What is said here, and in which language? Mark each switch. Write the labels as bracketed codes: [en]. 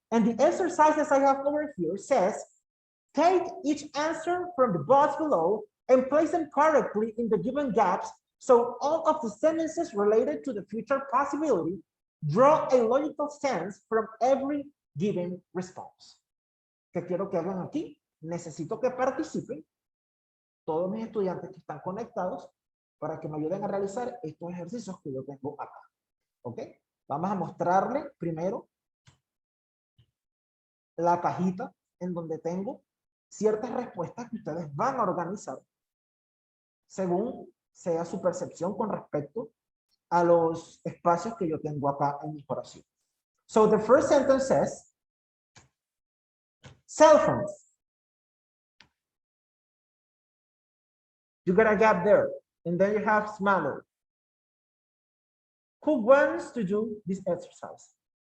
[en] And the exercises I have over here says, take each answer from the box below and place them correctly in the given gaps. So all of the sentences related to the future possibility draw a logical sense from every given response. [es] ¿Qué quiero que hagan aquí? Necesito que participen todos mis estudiantes que están conectados para que me ayuden a realizar estos ejercicios que yo tengo acá. ¿Ok? Vamos a mostrarle primero la cajita en donde tengo ciertas respuestas que ustedes van a organizar según sea su percepción con respecto a los espacios que yo tengo acá en mi oración. [en] So the first sentence says, cell phones. You got a gap there, and then you have smaller. Who wants to do this exercise?